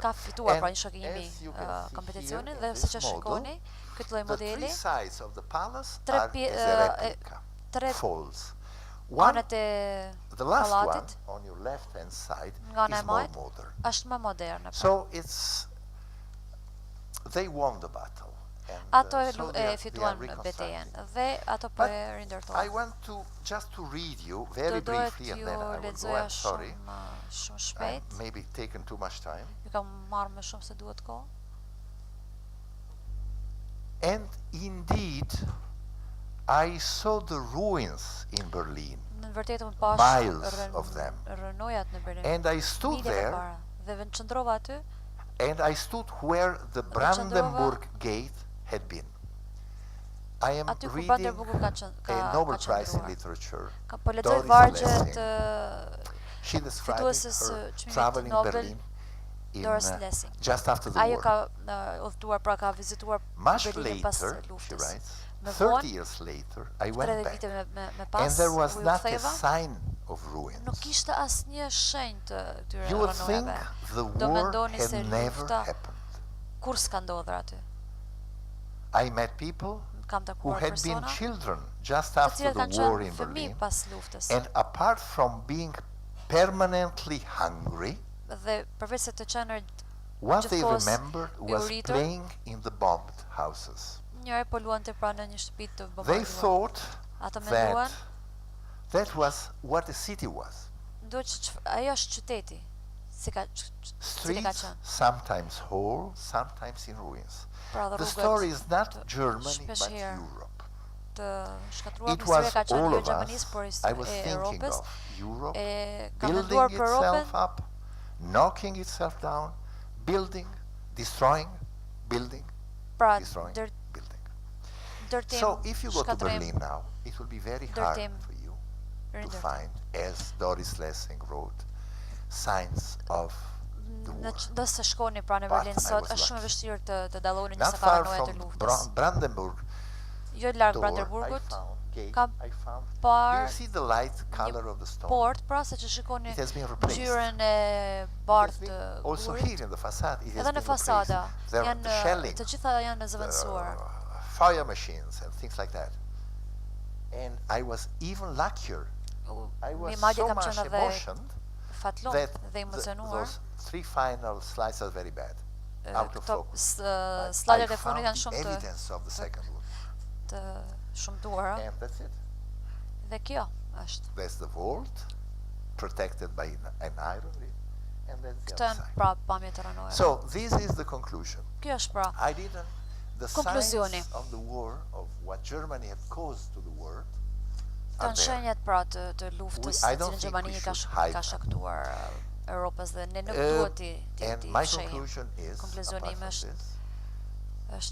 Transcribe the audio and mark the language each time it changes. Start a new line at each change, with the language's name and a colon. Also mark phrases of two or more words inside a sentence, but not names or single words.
Albanian: ka fituar
English: And
Albanian: pra një shok i imi
English: as you can see
Albanian: kompeticionin
English: here
Albanian: dhe
English: in
Albanian: siç
English: this
Albanian: e
English: model,
Albanian: shikoni, këtë lloj
English: the
Albanian: modeli,
English: three sides of the palace
Albanian: tre
English: are
Albanian: pje-
English: as a replica,
Albanian: tre
English: folds. One,
Albanian: anët e
English: the last one
Albanian: pallatit
English: on your left hand side
Albanian: nga ana e
English: is more
Albanian: majt
English: modern.
Albanian: është më moderne. pra.
English: So they won the battle. And,
Albanian: Ato
English: so
Albanian: e fituan betejën dhe ato po
English: But
Albanian: e
English: I
Albanian: rindërtojnë.
English: want to just to read you very
Albanian: Do dohet
English: briefly and
Albanian: ju
English: then I will go.
Albanian: lexoja
English: I'm sorry.
Albanian: shumë
English: I'm
Albanian: shpejt.
English: maybe taken too much time.
Albanian: Ju kam marrë më shumë se duhet kohë.
English: And indeed, I saw the ruins in Berlin.
Albanian: Në vërtetë unë pash
English: Miles of them.
Albanian: rënojat në Berlin.
English: And I stood
Albanian: Midje
English: there
Albanian: përpara. Dhe qëndrova aty
English: and I stood where the Brandenburg Gate had been. I am
Albanian: aty ku
English: reading
Albanian: Brandenburgu
English: a Nobel
Albanian: ka
English: Prize in
Albanian: qëndruar.
English: Literature.
Albanian: Po lexoj
English: Doris
Albanian: vargje
English: Lessing.
Albanian: të
English: She described
Albanian: fitueses
English: her
Albanian: çmimit
English: traveling
Albanian: Nobel,
English: Berlin in,
Albanian: Doris Lessing.
English: just after the
Albanian: Ajo
English: war.
Albanian: ka udhëtuar, pra ka vizituar
English: Much
Albanian: Berlinin pas
English: later, she
Albanian: luftës.
English: writes,
Albanian: Më
English: 30
Albanian: vonë,
English: years later, I
Albanian: 30
English: went back.
Albanian: vite me
English: And
Albanian: pas,
English: there was
Albanian: u
English: not a
Albanian: ktheva,
English: sign of ruins.
Albanian: nuk ishte asnjë shenjë të këtyre
English: You would think
Albanian: rënojave.
English: the
Albanian: Do
English: war
Albanian: mendoni se
English: had never
Albanian: lufta
English: happened.
Albanian: kur s'ka ndodhur aty.
English: I met people
Albanian: Kam
English: who
Albanian: takuar
English: had been
Albanian: persona
English: children just
Albanian: të
English: after
Albanian: cilët
English: the
Albanian: kanë
English: war
Albanian: qenë
English: in
Albanian: fëmijë
English: Berlin.
Albanian: pas luftës.
English: And apart from being permanently hungry,
Albanian: Dhe përveç se të qenë
English: what they
Albanian: gjithkohës
English: remembered was
Albanian: uritur,
English: playing in the bombed houses.
Albanian: njëri po luante pra në një shtëpi të
English: They
Albanian: bombarduar.
English: thought
Albanian: Ata menduan,
English: that was what the city was.
Albanian: duhet që ajo është qyteti. Si ka cili ka
English: Streets,
Albanian: qenë.
English: sometimes whole, sometimes in ruins.
Albanian: Pra dhe
English: The
Albanian: rrugët
English: story is not
Albanian: të
English: Germany,
Albanian: shpesh
English: but
Albanian: herë
English: Europe.
Albanian: të shkatruar
English: It
Albanian: historia
English: was
Albanian: ka qenë
English: all
Albanian: jo
English: of
Albanian: Gjermanisë,
English: us.
Albanian: por
English: I was
Albanian: e
English: thinking
Albanian: Europës.
English: of Europe
Albanian: E ka
English: building
Albanian: menduar për Europën,
English: itself up, knocking itself down, building, destroying, building,
Albanian: pra
English: destroying, building.
Albanian: ndërtim,
English: So if you go to
Albanian: shkatrim.
English: Berlin now, it will be very hard for you to find, as Doris Lessing wrote, signs of the war.
Albanian: Nëse shkoni pra në Berlin sot, është shumë e vështirë të dalloni
English: Not
Albanian: nëse ka
English: far
Albanian: rënoja të
English: from
Albanian: luftës.
English: Brandenburg
Albanian: Jo larg
English: door,
Albanian: Brandenburgut,
English: gate,
Albanian: ka
English: I found. Do
Albanian: parë
English: you see the light color of the stone?
Albanian: port, pra se që shikoni
English: It has been replaced.
Albanian: ngjyrën e
English: It has
Albanian: bardhë
English: been
Albanian: të
English: also
Albanian: burit.
English: here in the facade, it has
Albanian: Edhe
English: been
Albanian: në fasada
English: replaced. There are the shelling,
Albanian: të gjitha janë zëvendësuar.
English: fire machines and things like that. And I was even luckier. I was
Albanian: Madje
English: so
Albanian: kam
English: much
Albanian: qenë edhe
English: emotioned
Albanian: fatlum
English: that
Albanian: dhe emocionuar.
English: those three final slides are very bad, out of
Albanian: Këto
English: focus.
Albanian: slajdet
English: I
Albanian: e fundit janë
English: found
Albanian: shumë
English: evidence of the second one.
Albanian: të shumtuara
English: And that's it.
Albanian: dhe kjo është.
English: There's the vault, protected by an iron ring, and then the
Albanian: Këtë
English: other
Albanian: janë
English: side.
Albanian: pra pamje të rënuara.
English: So this is the conclusion.
Albanian: Kjo është pra
English: I didn't. The
Albanian: Konkluzioni.
English: signs of the war, of what Germany had caused to the world,
Albanian: Të
English: are
Albanian: në
English: there.
Albanian: shenjat pra të luftës
English: I
Albanian: të
English: don't
Albanian: cilën
English: think
Albanian: Gjermania
English: we
Albanian: ka
English: should hide them.
Albanian: shkaktuar Europës dhe ne nuk duhet
English: And
Albanian: ti
English: my
Albanian: fshehim.
English: conclusion is,
Albanian: Konkluzjoni
English: apart
Albanian: im
English: from
Albanian: është
English: this,